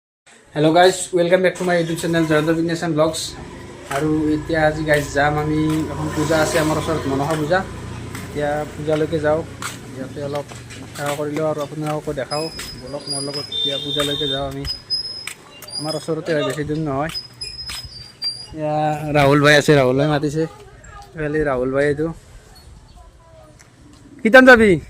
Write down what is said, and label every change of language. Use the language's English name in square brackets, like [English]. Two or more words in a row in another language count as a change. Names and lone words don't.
[English] hello guys welcome back to my YouTube channel जयন্ত বিজনেছ এণ্ড ব্লগছ। [Assamese] আৰু এতিয়া আজি গাইজ যাম আমি, এখন পূজা আছে আমাৰ ওচৰত, মনসা পূজা। এতিয়া পূজালৈকে যাওঁ, ইয়াতে অলপ সেৱা কৰি লওঁ আৰু আপোনালোককো দেখাওঁ। বলক মোৰ লগত এতিয়া পূজালৈকে যাওঁ আমি, আমাৰ ওচৰতে হয়, বেছি দূৰ নহয়। এতিয়া ৰাহুল ভাই আছে, ৰাহুল ভাই মাতিছে, খালি ৰাহুল ভাই এইটো কিটান যাবি?